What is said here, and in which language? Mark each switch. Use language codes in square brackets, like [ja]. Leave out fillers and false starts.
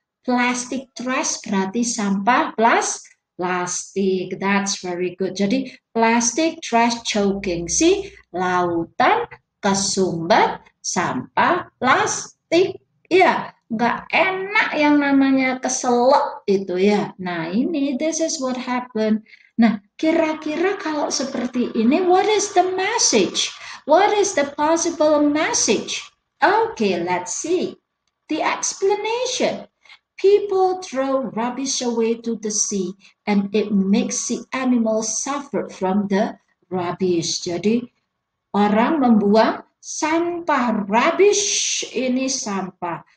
[en] Plastic trash [id] berarti sampah plus plastik. [en] That's very good. [id] Jadi [en] plastic trash choking. [id] Si lautan kesumbat sampah plastik. Iya, nggak enak yang namanya keselak itu ya. [en] Nah ini, this is what happened. Nah, [id] kira-kira kalau seperti ini, [en] what is the message? What is the possible message? Okay, let's see. The explanation. People throw rubbish away to the sea and it makes the animals suffer from the rubbish. [id] Jadi orang membuang sampah, rubbish ini sampah.